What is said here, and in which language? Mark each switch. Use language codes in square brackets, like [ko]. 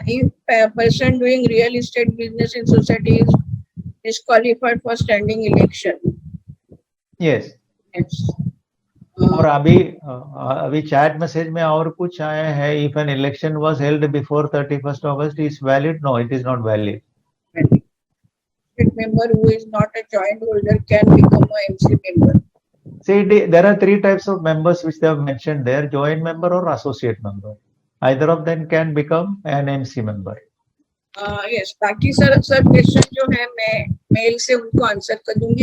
[en] If a person doing real estate business in society is disqualified for standing election. Yes. Yes. [hi] और अभी chat message में और कुछ आया है. [en] If an election was held before 31st August, is valid? No, it is not valid. Member who is not a joint holder can become a MC member. See, there are 3 types of members which they have mentioned there: joint member or associate member. Either of them can become an MC member. Yes. [hi] बाकी sir question जो है मैं mail से उनको answer कर दूंगी.